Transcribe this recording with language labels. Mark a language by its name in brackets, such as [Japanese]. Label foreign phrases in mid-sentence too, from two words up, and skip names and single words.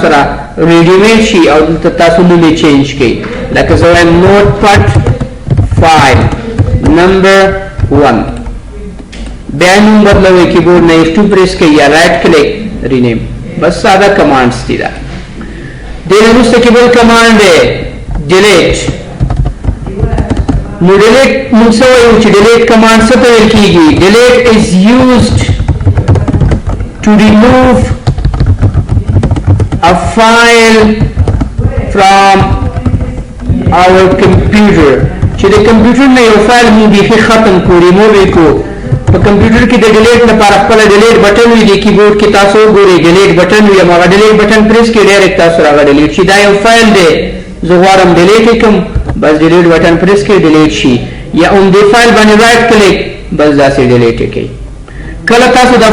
[Pashto] سره ریډیمیډ شي او دلته تاسو نوم یې چینج کړئ لکه زه وایم نوټ پټ [English] file number [Pashto] 1 بیا نوم بدلوئ کیبورډ نه F2 پریس کړئ یا [English] right click [Pashto] رینیم بس ساده کمانډز دي دا دې نه وروسته کې بل کمانډ دی ډیلیټ نو ډیلیټ موږ څه وایو چې [English] delete command [Pashto] څه ته ویل کیږي [English] delete is used to remove a file from our computer [Pashto] چې د کمپیوټر نه یو فایل موږ بیخي ختم کو ریموو یې کو په کمپیوټر کې د ډیلیټ لپاره خپل [English] delete button [Pashto] وي د کیبورډ کې تاسو وګورئ [English] delete button [Pashto] وي هغه [English] delete button [Pashto] پریس کړئ ډایرکټ تاسو راغی ډیلیټ شي دا یو فایل دی زه غواړم ډیلیټ کړم بس [English] delete button [Pashto] پریس کړئ ډیلیټ شي یا اون دې فایل باندې [English] right click [Pashto] بس داسې ډیلیټ کړئ کله تاسو دا